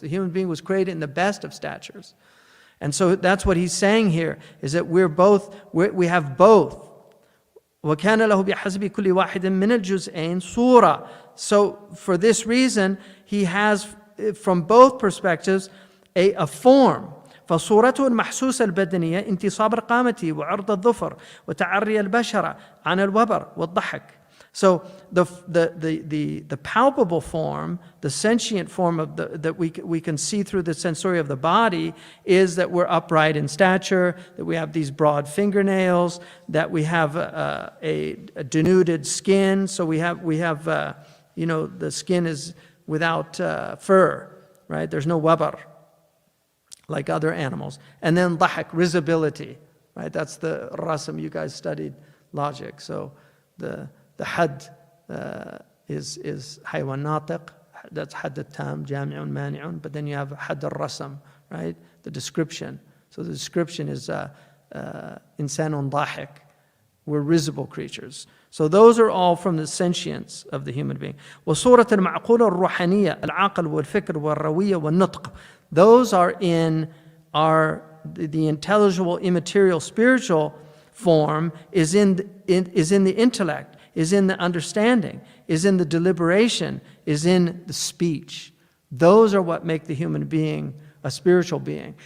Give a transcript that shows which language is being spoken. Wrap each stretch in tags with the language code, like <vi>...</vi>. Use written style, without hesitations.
<en>The human being was created in the best of statures. And so that's what he's saying here, is that we have both.</en> <ar>وَكَانَ لَهُ بِحَسْبِ كُلِّ وَاحِدٍ مِّنَ الْجُزْءَيْنِ صُورَةً.</ar> <en>So for this reason, he has, from both perspectives, a form.</en> <ar>فصورته المحسوسة البدنية انتصاب رقامته وعرض الظفر وتعري البشرة عن الوبر والضحك.</ar> <en>So the palpable form, the sentient form that we can see through the sensory of the body, is that we're upright in stature, that we have these broad fingernails, that we have a denuded skin. So we have the skin is without fur, right? There's no wabar like other animals. And then dhahak, risibility, right? That's the rasam. You guys studied logic. So the had is haywan natiq, that's had al-tam, jami'un, mani'un, but then you have had al-rasam, right? The description. So the description is insanun dhahik. We're risible creatures. So those are all from the sentience of the human being.</en> <ar>وصورة المعقولة الروحانية العقل والفكر والروية والنطق.</ar> <en>Those are in the intelligible, immaterial, spiritual form is in the intellect, is in the understanding, is in the deliberation, is in the speech. Those are what make the human being a spiritual being.</en>